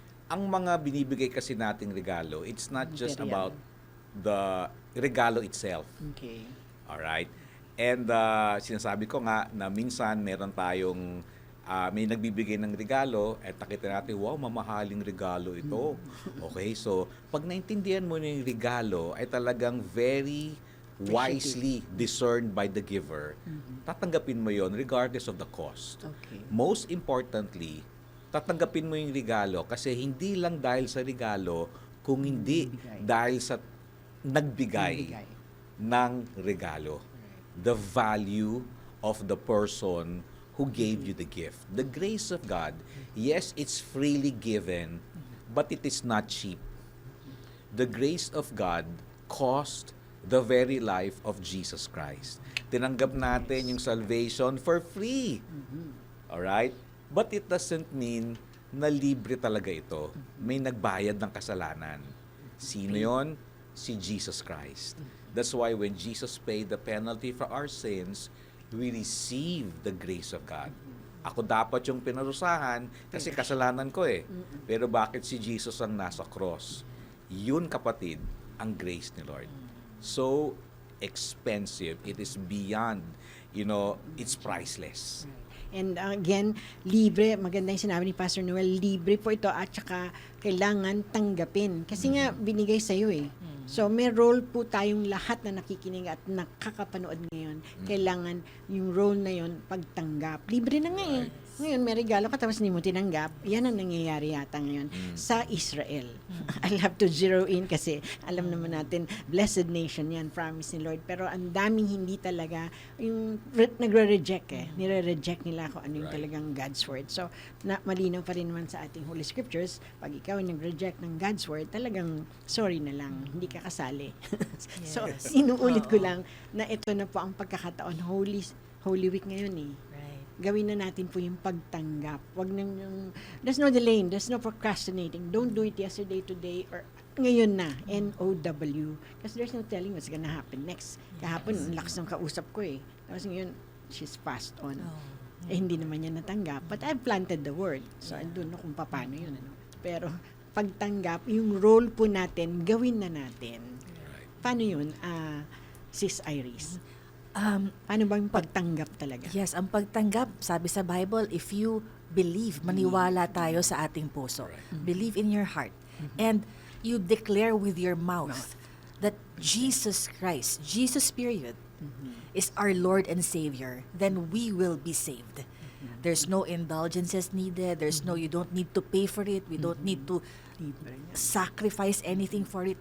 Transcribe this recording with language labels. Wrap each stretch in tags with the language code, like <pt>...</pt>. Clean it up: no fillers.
<tl>Ang mga binibigay kasi nating regalo,</tl> <en>it's not just Material. about the regalo itself. Okay.</en> <tl>Alright? And sinasabi ko nga na minsan meron tayong may nagbibigay ng regalo at nakita natin, wow, mamahaling regalo ito.</tl> <en>Okay, so</en> <tl>pag naintindihan mo na yung regalo ay talagang</tl> <en>very wisely discerned by the giver,</en> <tl>tatanggapin mo yon</tl> <en>regardless of the cost. Okay.</en> <tl>Most importantly, tatanggapin mo yung regalo kasi hindi lang dahil sa regalo, kung hindi dahil sa nagbigay ng regalo.</tl> <en>The value of the person who gave you the gift. The grace of God, yes, it's freely given, but it is not cheap. The grace of God cost the very life of Jesus Christ.</en> <tl>Tinanggap natin yung</tl> <en>salvation for free. Alright? But it doesn't mean</en> <tl>na libre talaga ito. May nagbayad ng kasalanan. Sino yon? Si Jesus Christ.</tl> <en>That's why when Jesus paid the penalty for our sins, we receive the grace of God.</en> <tl>Ako dapat yung pinarusahan kasi kasalanan ko eh. Pero bakit si Jesus ang nasa cross? Yun, kapatid, ang grace ni Lord.</tl> <en>So expensive. It is beyond, it's priceless.</en> <tl>And again, libre, maganda yung sinabi ni Pastor Noel, libre po ito at saka kailangan tanggapin. Kasi nga, binigay sa'yo eh. So, may role po tayong lahat na nakikinig at nakakapanood ngayon. Kailangan yung role na yon pagtanggap. Libre na nga eh. Ngayon, may regalo ka tapos hindi mo tinanggap. Yan ang nangyayari yata ngayon sa Israel.</tl> <en>I'll have to zero in</en> <tl>kasi alam naman natin, blessed nation yan, promise ni Lord. Pero ang daming hindi talaga, yung nagre-reject eh. Nire-reject nila kung ano yung</tl> <en>Right.</en> <tl>talagang God's word. So, malinaw pa rin naman sa ating Holy Scriptures, pag ikaw ay nag-reject ng God's word, talagang sorry na lang, hindi ka kasali. So,</tl> <en>Yes.</en> <tl>inuulit ko Oo. lang na ito na po ang pagkakataon, Holy Week ngayon eh.</tl> <en>Right.</en> <tl>Gawin na natin po yung pagtanggap. Wag nang</tl> <en>there's no delaying, there's no procrastinating. Don't do it yesterday, today, or</en> <tl>ngayon na.</tl> <en>N-O-W. Because there's no telling what's gonna happen next.</en> <tl>Kahapon, ang lakas ng kausap ko eh. Tapos ngayon,</tl> <en>she's passed on. Oh.</en> <tl>Eh, hindi naman niya natanggap.</tl> <en>But I've planted the word. So, I don't know</en> <tl>kung paano yun. Ano. Pero, pagtanggap, yung role po natin, gawin na natin. Paano yun, Sis Iris? Paano ba yung pagtanggap talaga? Yes, ang pagtanggap, sabi sa Bible,</tl> <en>if you believe,</en> <tl>maniwala tayo sa ating puso.</tl> <en>Believe in your heart. And you declare with your mouth that Jesus Christ, Jesus period, is our Lord and Savior, then we will be saved. There's no indulgences needed. You don't need to pay for it. We don't need to sacrifice anything for it.</en>